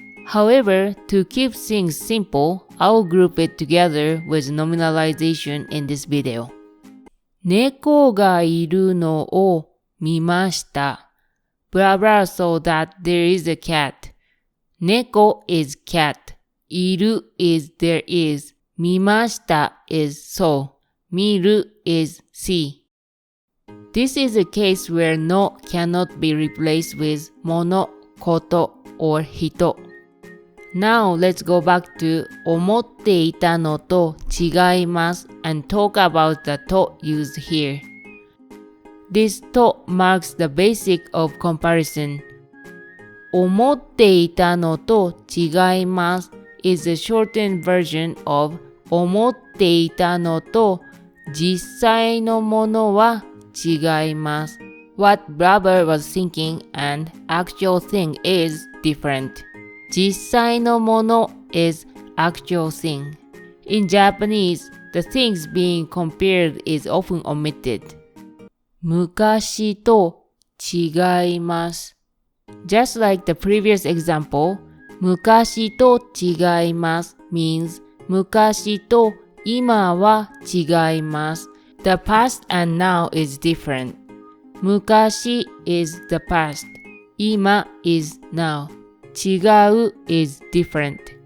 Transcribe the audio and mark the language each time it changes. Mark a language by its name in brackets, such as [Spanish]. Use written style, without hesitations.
[English] However, to keep things simple, I'll group it together with nominalization in this video. [Japanese] 猫がいるのを見ました。 [English] Blah blah so that there is a cat. 猫 is cat. いる is there is. 見ました is saw. 見る is see. This is a case where no cannot be replaced with 物、こと or 人。 Now let's go back to [Japanese] 思っていたのと違います [English] and talk about the と used here. This と marks the basic of comparison. [Japanese] 思っていたのと違います [English] is a shortened version of [Japanese] 思っていたのと実際のものは違います。 [English] What Brother was thinking and actual thing is different. 実際のもの is actual thing. In Japanese, the things being compared is often omitted. [Japanese] 昔と違います。 [English] Just like the previous example, [Japanese] 昔と違います [English] means [Japanese] 昔と今は違います。 [English] The past and now is different. 昔 is the past. 今 is now. 違う is different.